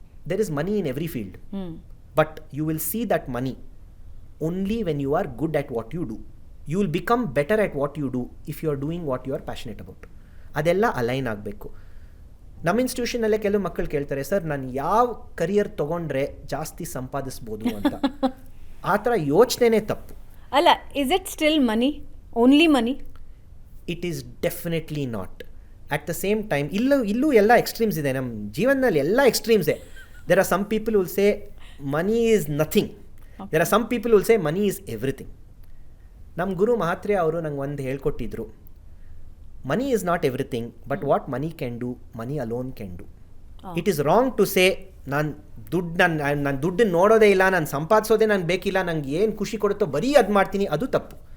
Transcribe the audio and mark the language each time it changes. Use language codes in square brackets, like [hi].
[en] There is money in every field, but you will see that money only when you are good at what you do. You will become better at what you do if you are doing what you are passionate about. [kn] ಅದೆಲ್ಲ align ಆಗಬೇಕು. ನಮ್ಮ ಇನ್ಸ್ಟಿಟ್ಯೂಷನಲ್ಲೇ ಕೆಲವು ಮಕ್ಕಳು ಕೇಳ್ತಾರೆ, sir ನಾನು ಯಾವ career ತೊಗೊಂಡ್ರೆ ಜಾಸ್ತಿ ಸಂಪಾದಿಸ್ಬೋದು ಅಂತ. ಆ ಥರ ಯೋಚನೆನೇ ತಪ್ಪು. [en] ಅಲ್ಲ, is it still money, only money? It is definitely not. At the same time [kn] ಇಲ್ಲೂ ಎಲ್ಲ ಎಕ್ಸ್ಟ್ರೀಮ್ಸ್ ಇದೆ. ನಮ್ಮ ಜೀವನದಲ್ಲಿ ಎಲ್ಲ ಎಕ್ಸ್ಟ್ರೀಮ್ಸೇ. [en] There are some people who will say money is nothing. Okay. There are some people who will say money is everything. [kn] ನಮ್ಮ ಗುರು ಮಹಾತ್ರೆ ಅವರು ನಂಗೆ ಒಂದು ಹೇಳ್ಕೊಟ್ಟಿದ್ರು, [en] Money is not everything, but what money can do, money alone can do. It is wrong to say [kn] ನಾನು ದುಡ್ಡನ್ನು ನೋಡೋದೇ ಇಲ್ಲ, ನಾನು ಸಂಪಾದಿಸೋದೇ ನನಗೆ ಬೇಕಿಲ್ಲ, ನಂಗೆ ಏನು ಖುಷಿ ಕೊಡುತ್ತೋ ಬರೀ ಅದು ಮಾಡ್ತೀನಿ. ಅದು ತಪ್ಪು.